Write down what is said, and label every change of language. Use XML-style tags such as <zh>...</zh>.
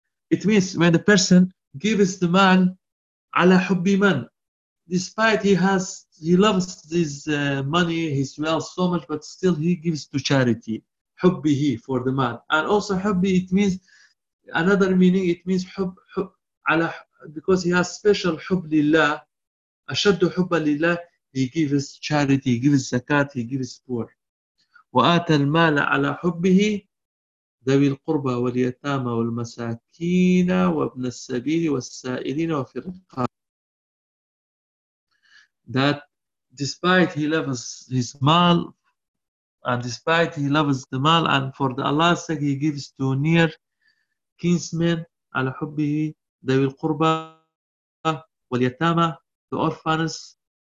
<en>It means when the person gives the man ala hubbi man, despite he loves his money, his wealth so much, but still he gives to charity. Hubbi he, for the man. And also hubbi, it means another meaning, it means hub ala, because he has special hub lillah.</en> <ar>أشد حب لله,</ar> <en>he gives charity, he gives zakat, he gives poor.</en> <ar>وآت المال على حبه ذوي القربى واليتامى والمساكين وابن السبيل والسائلين وفي الرقاب.</ar> <en>That despite he loves his mal, and despite he loves the mal, and for the Allah's sake, he gives to near kinsmen</en> <ar>على حبه ذوي القربى واليتامى,</ar> <en>the orphans,</en>